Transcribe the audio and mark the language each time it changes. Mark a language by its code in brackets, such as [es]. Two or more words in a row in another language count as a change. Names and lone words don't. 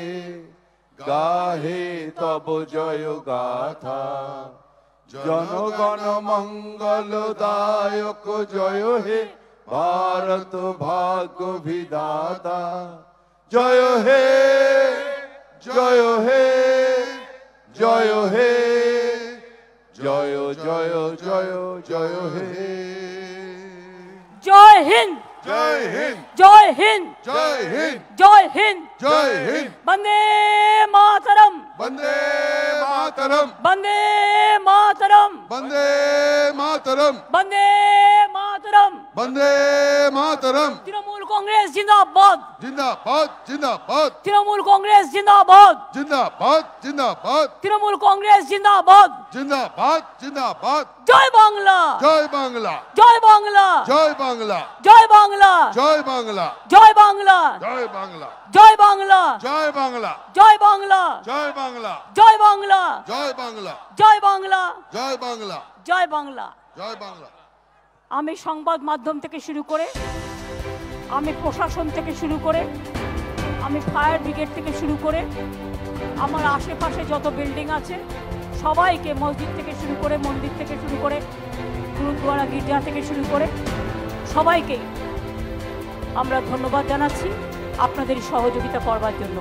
[bn] গাহে তব জয় গাথা জনগণ মঙ্গল দায়ক জয় হে ভারত ভাগ্য বিধাতা জয় হে জয় হে জয় হে জয় জয় জয় জয় হে [hi] जय हिंद जय हिंद जय हिंद जय हिंद जय हिंद जय हिंद [sa] वंदे मातरम वंदे मातरम वंदे मातरम वंदे मातरम वंदे मातरम वंदे मातरम [hi] तृणमूल कांग्रेस जिंदाबाद जिंदाबाद जिंदाबाद तृणमूल कांग्रेस जिंदाबाद जिंदाबाद जिंदाबाद तृणमूल कांग्रेस जिंदाबाद जिंदाबाद जिंदाबाद [bn] জয় বাংলা জয় বাংলা জয় বাংলা জয় বাংলা জয় বাংলা জয় বাংলা জয় বাংলা জয় বাংলা জয় বাংলা জয় বাংলা জয় বাংলা জয় বাংলা জয় বাংলা জয় বাংলা জয় বাংলা জয় বাংলা জয় বাংলা। জয় বাংলা আমি সংবাদ মাধ্যম থেকে শুরু করে আমি প্রশাসন থেকে শুরু করে আমি ফায়ার ব্রিগেড থেকে শুরু করে আমার আশেপাশে যত বিল্ডিং আছে সবাইকে মসজিদ থেকে শুরু করে মন্দির থেকে শুরু করে গুরুদ্বারা গির্জা থেকে শুরু করে সবাইকে আমরা ধন্যবাদ জানাচ্ছি আপনাদের সহযোগিতা করবার জন্য।